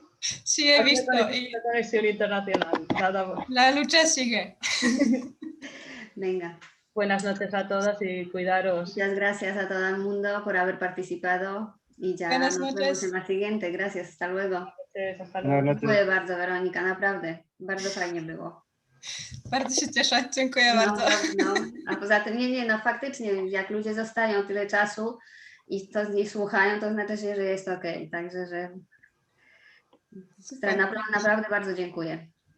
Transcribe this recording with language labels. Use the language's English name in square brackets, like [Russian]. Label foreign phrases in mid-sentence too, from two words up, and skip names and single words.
[Spanish] Sí, he visto. Conexión internacional. La lucha sigue. Venga. Buenas noches a todas y cuidaros. Muchas gracias a todo el mundo por haber participado y ya nos vemos en la siguiente. Gracias, hasta luego. Hasta luego. [Polish] Dziękuję bardzo, Weronika, naprawdę. Bardzo fajnie było. Bardzo się cieszę, dziękuję bardzo. A poza tym, faktycznie, jak ludzie zostają tyle czasu i to nie słuchają, to znaczy się, że jest okej. Także, że naprawdę bardzo dziękuję.